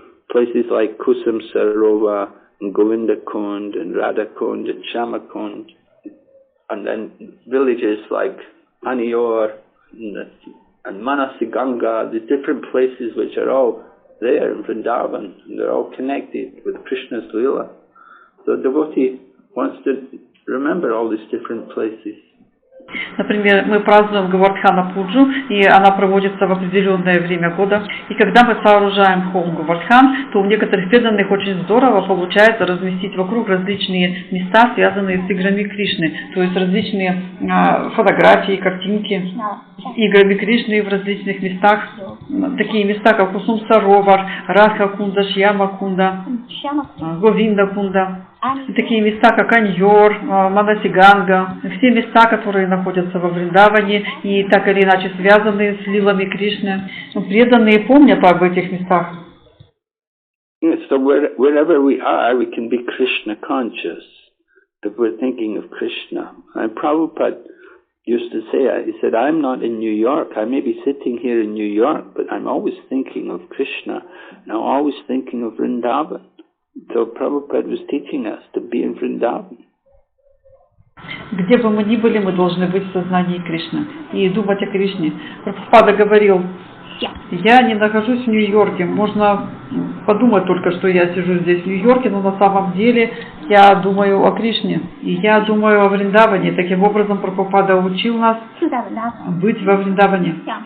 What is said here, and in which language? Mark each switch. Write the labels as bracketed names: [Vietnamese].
[English] Places like Kusum Sarova, and Govinda Kund, and Radha Kund, and Shama Kund, and then villages like Anior and Manasiganga, the different places which are all there in Vrindavan. They're all connected with Krishna's Leela. So the devotee wants to remember all these different places. [Russian] Например, мы празднуем Говардхана Пуджу, и она проводится в определенное время года. И когда мы сооружаем холм Говардхан, то у некоторых преданных очень здорово получается разместить вокруг различные места, связанные с играми Кришны. То есть различные фотографии, картинки с играми Кришны в различных местах. Такие места, как Кусум Саровар, Радха Кунда, Шьяма Кунда, Говинда Кунда. Такие места, как Аньор, Манасиганга, все места, которые находятся во Вриндаване и так или иначе связаны с лилами Кришны. Преданные помнят об этих местах. [English] So wherever we are, we can be Krishna conscious if we're thinking of Krishna. And Prabhupada used to say, he said, I'm not in New York. I may be sitting here in New York, but I'm always thinking of Krishna, and I'm always thinking of Vrindavan. So Prabhupada was teaching us to be in Vrindavan. [Russian] Где бы мы ни были, мы должны быть в сознании Кришны и думать о Кришне. Прабхупада говорил, я не нахожусь в Нью-Йорке. Можно подумать только, что я сижу здесь в Нью-Йорке, но на самом деле я думаю о Кришне. И я думаю о Вриндаване. Таким образом, Прабхупада учил нас быть во Вриндаване.